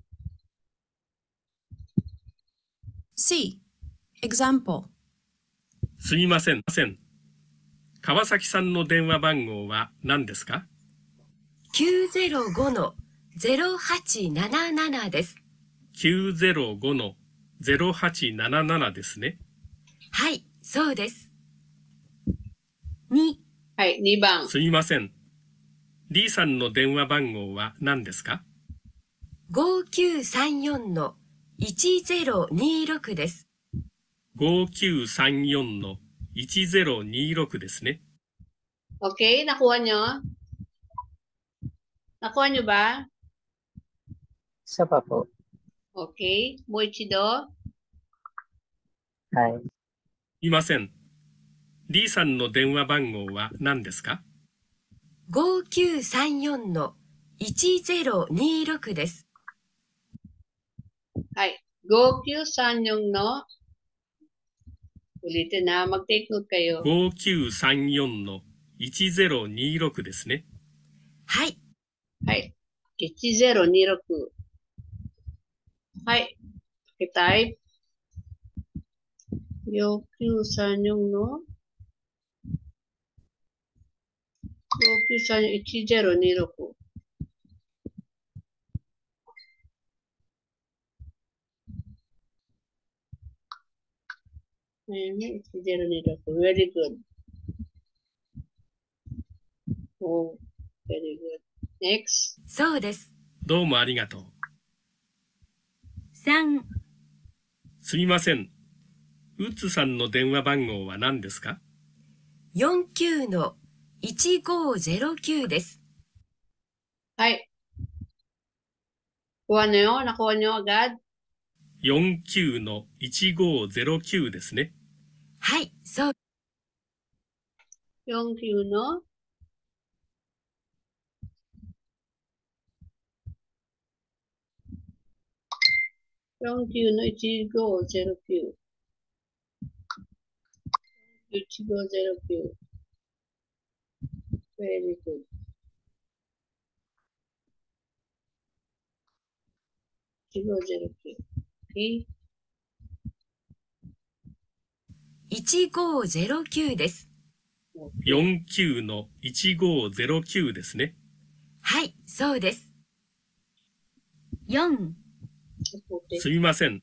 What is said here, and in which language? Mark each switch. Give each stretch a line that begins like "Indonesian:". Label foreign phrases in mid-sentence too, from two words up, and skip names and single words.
English: C. Example.
Japanese: すみません。川崎さんの電話番号は何ですか？ 905-0877 です。 905-0877ですね。はい、そうです。2. はい、2番。すみません。D さんの電話番号は何ですか？ 5934-1026 です。 5934-1026ですね。
Filipino: Okay, nakuha nyo? Nakuha nyo ba? Isa pa po. Okay, Moichido.
Japanese: はい。いません。D さんの電話番号は何ですか？ 5934-1026 です。はい、5934 no?
Filipino: Ulitin mag-take note kayo.
Japanese: 5934-1026 ですね。はい。はい、1026。はい、type.
Filipino: 5934 no? 5934-1026.
English: Very good. Oh, very good. Next.
Japanese: そうです。どうもありがとう。 3、すみません。ウッズさんの電話番号は何ですか？ 49-1509 です。
Filipino: はい。Kuha nyo? Nakuha nyo agad?
Japanese: 49-1509 ですね。はい、そう。
Filipino: 49 no? Yung Q no Ichigo 09. Ichigo 09.
English: Very good. Ichigo 09. Okay.
Japanese: 1509です。 49-1509ですね。はい、そうです。 4、すみません。